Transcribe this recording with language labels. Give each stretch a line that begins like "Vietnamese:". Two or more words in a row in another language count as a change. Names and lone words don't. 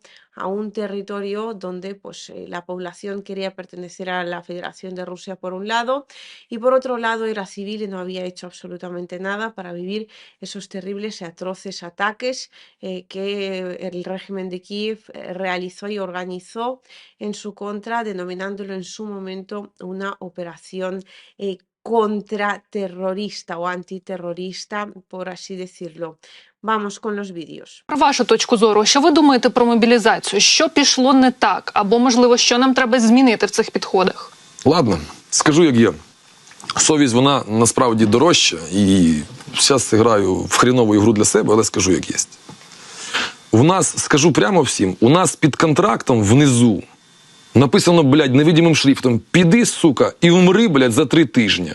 Spanish: a un territorio donde pues, la población quería pertenecer a la Federación de Rusia por un lado, y por otro lado era civil y no había hecho absolutamente nada para vivir esos terribles y atroces ataques que el régimen de Kiev realizó y organizó en su contra, denominándolo en su momento una operación contraterrorista o antiterrorista, por así decirlo. Vamos con los vídeos.
Ukrainian: Про вашу точку зору, що ви думаєте про мобілізацію? Що пішло не так? Або, можливо, що нам треба змінити в цих підходах? Ладно, скажу, як є. Совість, вона насправді дорожча, і зараз граю в хрінову ігру для себе, але скажу, як є. В нас, скажу прямо всім, у нас під контрактом внизу написано, блядь, невидимим шрифтом: піди, сука, і умри, блядь, за 3 тижні.